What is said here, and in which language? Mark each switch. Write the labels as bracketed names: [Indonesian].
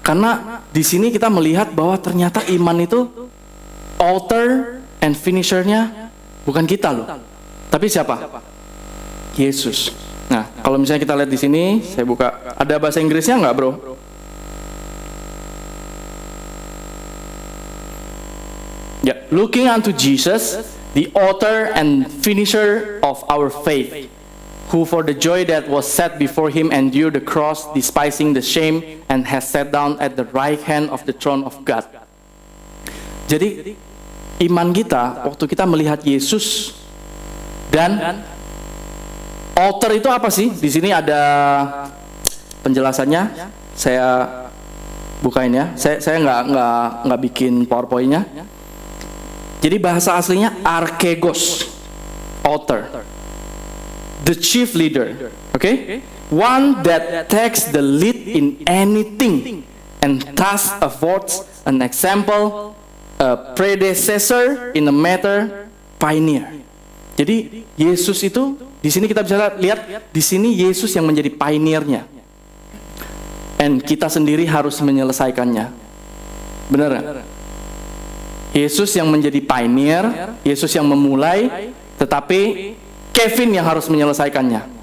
[Indonesian] Karena di sini kita melihat bahwa ternyata iman itu [English] author and finishernya [Indonesian] bukan kita loh, tapi siapa? Yesus. Nah, kalau misalnya kita lihat di sini, saya buka, ada bahasa Inggrisnya nggak, bro? Yeah. [English] Looking unto Jesus, the author and finisher of our faith, who for the joy that was set before him endured the cross, despising the shame, and has sat down at the right hand of the throne of God. [Indonesian] Jadi iman kita waktu kita melihat Yesus, dan author itu apa sih? Di sini ada penjelasannya. Saya bukain ya. Saya nggak bikin PowerPoint-nya. Jadi bahasa aslinya [English] archegos, author, the chief leader, okay? One that takes the lead in anything and thus affords an example, a predecessor in a matter, pioneer. [Indonesian] Jadi Yesus itu di sini kita bisa lihat di sini Yesus yang menjadi pioneernya, and kita sendiri harus menyelesaikannya. Benar nggak? Yesus yang menjadi pioneer, Yesus yang memulai, tetapi Kevin yang harus menyelesaikannya.